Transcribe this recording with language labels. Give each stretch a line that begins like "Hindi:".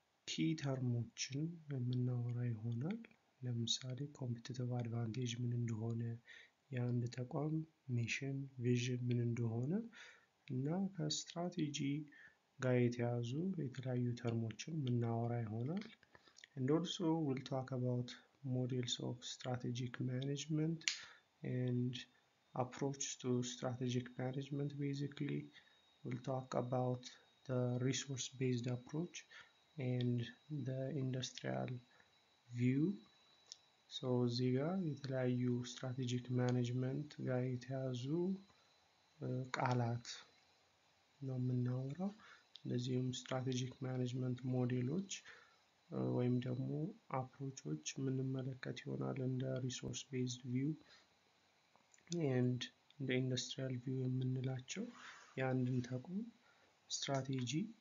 Amharic: ኪ ተርሞችን የምናወራ ይሆናል። ለምሳሌ ኮምፒቲቲቭ አድቫንቴጅ ምን እንደሆነ፣ የአንድ ተቋም ሚሽን ቪዥን ምን እንደሆነ እና ከስትራቴጂ ጋር የተያዙ የተለያዩ ተርሞችን የምናወራ ይሆናል።
English: And also we'll talk about models of strategic management and approach to strategic management. Basically, we'll talk about the resource-based approach and the industrial view.
Amharic: So እዚህ ጋር የተለያዩ ስትራቴጂክ ማኔጅመንት ጋር የተያዙ ቃላት ነው የምናወራው። እንደዚሁም ስትራቴጂክ ማኔጅመንት ሞዴሎች ወይም ደግሞ አፕሮቾች የምንመለከት ይሆናል። እንደ ሪሶርስ ቤዝድ ቪው ኤንድ እንደ ኢንዱስትሪያል ቪው የምንላቸው የአንድን ተቋም ስትራቴጂ